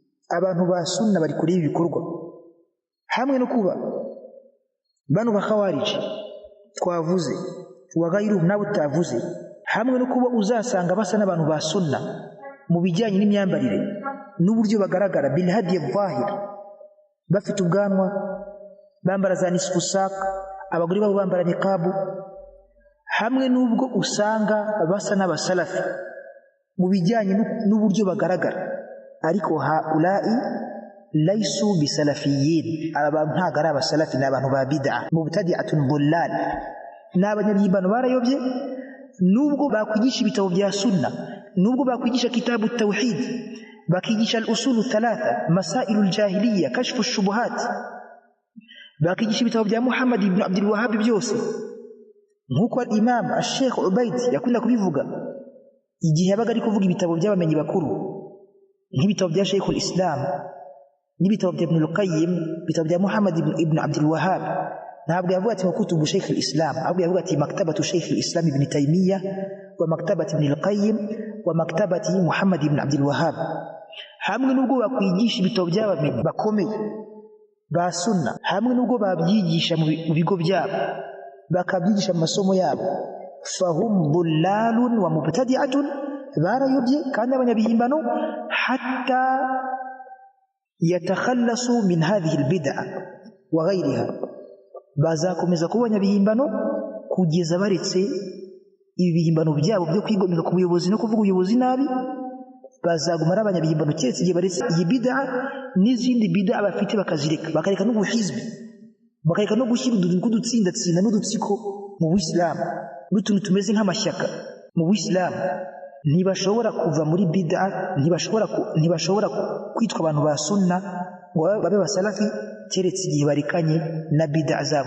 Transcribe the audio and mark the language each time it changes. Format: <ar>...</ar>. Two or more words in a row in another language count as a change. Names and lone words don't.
<rw>abantu ba sunna bari kuri ibi bikorwa hamwe no kuba bano bakhawarij twavuze wagairu nabo tavuze hamwe no kuba uzasanga basa n'abantu ba sunna mu bijyanye n'imyambarire n'uburyo bagaragara</rw> <ar>بالهدي الظاهر</ar> <rw>bafite ubwanwa bambara za</rw> <ar>نصف الساق</ar> <rw>abagore babo bambara niqabu hamwe n'ubwo usanga basa n'abasalafi mu bijyanye n'uburyo bagaragara ariko</rw> <ar>هؤلاء ليسوا بسلفيين</ar> <rw>abantu ntago ari abasalafi n'abantu ba bid'a</rw> <ar>مبتدعة ضلال</ar> <rw>n'abanyabyibano barayobye nubwo bakwigisha ibitabo bya sunna nubwo bakwigisha kitabu tawhid bakigisha al-usul thalatha masail al-jahiliya kashfu ash-shubuhat bakigisha ibitabo bya Muhammad ibn Abdul Wahhab byose nkuko al-Imam al-Sheikh Ubayd yakunda kubivuga igihe yabaga ari kuvuga ibitabo by'abamenyi bakuru nk'ibitabo bya Sheikh al-Islam n'ibitabo bya Ibn al-Qayyim ibitabo bya Muhammad ibn Abdul Wahhab ntabwo yavuga ati kutubu Sheikh al-Islam ahubwo yavuga ati</rw> <ar>مكتبة شيخ الإسلام ابن تيمية ومكتبة ابن القيم ومكتبة محمد بن عبد الوهاب</ar> <rw>hamwe nubwo bakwigisha ibitabo by'abamenyi bakomeye ba sunna hamwe nubwo babyigisha mu bigo byabo bakabyigisha mu masomo yabo</rw> <ar>فهم ضلال ومبتدعة</ar> <rw>barayobye kandi abanyabihimbano hatta</rw> <ar>يتخلصوا من هذه البدعة وغيرها</ar> <rw>bazakomeza kuba abanyabihimbano kugeza baretse ibi bihimbano byabo byo kwigomeka ku buyobozi no kuvuga ubuyobozi nabi bazaguma ari abanyabihimbano cyetse igihe baretse iyi bid'a n'izindi bid'a bafite bakazireka bakareka n'ubuhizbi bakareka no gushyira udutsinda tsinda n'udutsiko mu Buislamu n'utuntu tumeze nk'amashyaka mu Buislamu ntibashobora kuva muri bid'a ntibashobora kwitwa abantu ba sunna ngo babe basalafi keretse igihe barikanye na bid'a zabo</rw>